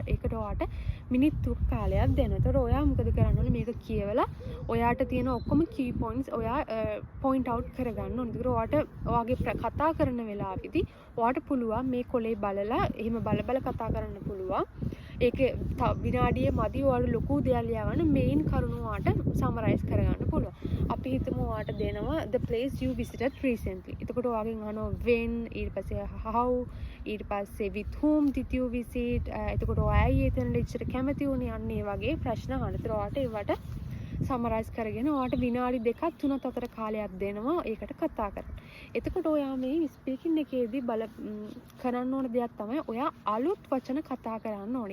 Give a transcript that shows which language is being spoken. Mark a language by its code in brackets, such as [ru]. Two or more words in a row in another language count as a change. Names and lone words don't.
[si] ඒකට ඔයාට මිනිත්තු කාලයක් දෙනවා. ඒතකොට ඔයා මොකද කරන්න ඕනේ මේක කියවලා ඔයාට තියෙන ඔක්කොම [en] key points [si] ඔයා [en] point out [si] කරගන්න ඕනේ. ඒතකොට ඔයාට ඔයාගේ කතා කරන වෙලාවෙදී ඔයාට පුළුවන් මේ කොලේ බලලා එහෙම බල කතා කරන්න පුළුවන්. ඒක විනාඩියේ මදි ඔයාලට ලොකු දෙයක් ලියවන්න මේන් කරුණු ඔයාට සමරයිස් කරගන්න පුළුවන්. අපි හිතමු ඔයාට දෙනවා [en] the place you visited recently. [si] එතකොට ඔයාගෙන් අහනවා when, ඊට පස්සේ how, ඊට පස්සේ [en] with whom did you visit. [si] එතකොට ඔයායි එතන ඉච්චර කැමති වුණේ අන්න ඒ වගේ ප්‍රශ්න අහන. ඒතර ඔයාට ඒවට සමරයිස් කරගෙන ඔයාට විනාඩි 2-3 අතර කාලයක් දෙනවා ඒකට කතා කරන්න. එතකොට ඔයා මේ ස්පීකින් එකේදී කරන්න ඕන දෙයක් තමයි ඔයා අලුත් වචන කතා කරන්න ඕනේ.